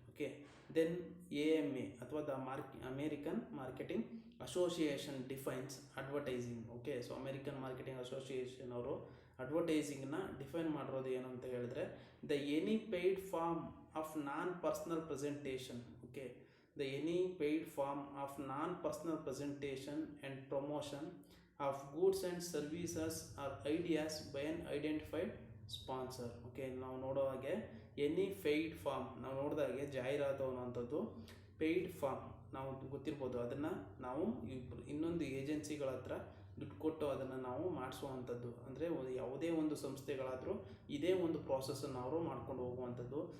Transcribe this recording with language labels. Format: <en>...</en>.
<en>Okay, then AMA ಅಥವಾ the American Marketing Association defines advertising.</en> <kn>Okay, so American marketing association ಅವರು ಅಡ್ವರ್ಟೈಸಿಂಗ್ನ define ಮಾಡಿರೋದು ಏನು ಅಂತ ಹೇಳಿದ್ರೆ,</kn> <en>The any paid form of non personal presentation. Okay, the any paid form of non-personal presentation and promotion of goods and services or ideas by an identified sponsor.</en> <kn>Okay, ನಾವು ನೋಡೋ ಹಾಗೆ any paid form, ನಾವು ನೋಡಿದಾಗೆ ಜಾಹೀರಾತು ಅನ್ನೋಂಥದ್ದು paid form ನಾವು ಗೊತ್ತಿರ್ಬೋದು. ಅದನ್ನು ನಾವು ಇನ್ನೊಂದು ಏಜೆನ್ಸಿಗಳ ಹತ್ರ ದುಡ್ಡು ಕೊಟ್ಟು ಅದನ್ನು ನಾವು ಮಾಡಿಸುವಂಥದ್ದು. ಅಂದರೆ ಯಾವುದೇ ಒಂದು ಸಂಸ್ಥೆಗಳಾದರೂ ಇದೇ ಒಂದು ಪ್ರಾಸೆಸನ್ನು ಅವರು ಮಾಡ್ಕೊಂಡು ಹೋಗುವಂಥದ್ದು.</kn>